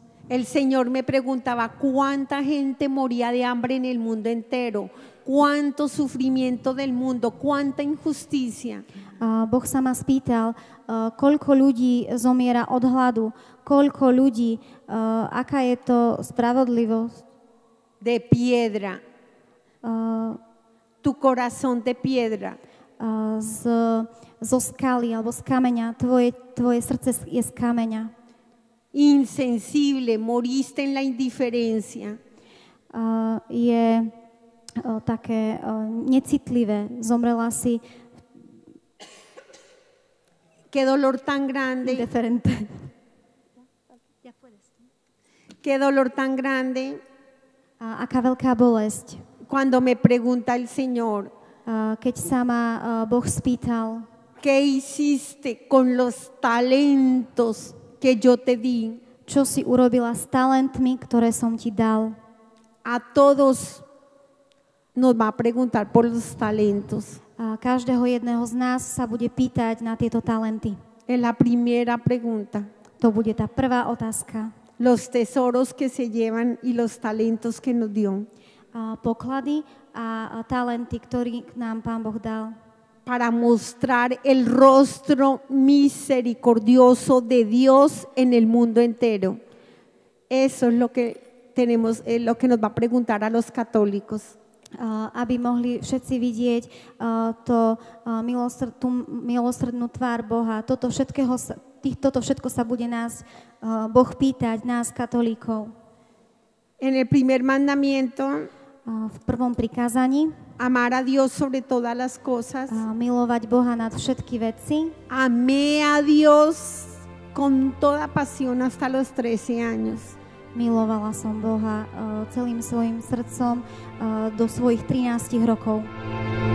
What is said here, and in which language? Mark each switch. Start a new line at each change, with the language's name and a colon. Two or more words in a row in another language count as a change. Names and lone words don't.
Spanish: El Señor me preguntaba cuánta gente moría de hambre en el mundo entero, cuánto sufrimiento del mundo, cuánta injusticia.
Slovak: Boh sa ma spýtal, koľko ľudí zomiera od hladu, koľko ľudí, aká je to spravodlivosť.
Spanish: De piedra, tu corazón de piedra.
Slovak: Zo skaly alebo z kameňa, tvoje srdce je z kameňa.
Spanish: Insensible, moriste en la indiferencia.
Slovak: Je také necitlivé, zomrela si.
Spanish: Qué dolor tan grande. Qué dolor tan grande.
Slovak: Aká veľká bolesť.
Spanish: Cuando me pregunta el Señor,
Slovak: keď sa ma Boh spýtal,
Spanish: ¿qué hiciste con los talentos que yo te di?
Slovak: Čo si urobila s talentmi, ktoré som ti dal?
Spanish: A todos nos va a preguntar por los talentos.
Slovak: Každého jedného z nás sa bude pýtať na tieto talenty.
Spanish: Es la primera pregunta.
Slovak: To bude tá prvá otázka.
Spanish: Los tesoros que se llevan y los talentos que nos dio.
Slovak: Poklady a talenty, ktorý nám Pán Boh dal.
Spanish: Para mostrar el rostro misericordioso de Dios en el mundo entero. Eso es lo que tenemos, lo que nos va a preguntar a los católicos.
Slovak: Aby mohli všetci vidieť tú milosrdnú tvár Boha. Toto všetko sa bude nás Boh pýtať, nás katolíkov.
Spanish: En el primer mandamiento,
Slovak: v prvom prikázaní,
Spanish: amar a Dios sobre todas las cosas.
Slovak: Milovať Boha nad všetky veci.
Spanish: Amé a Dios con toda pasión hasta los 13 años.
Slovak: Milovala som Boha celým svojim srdcom do svojich 13 rokov.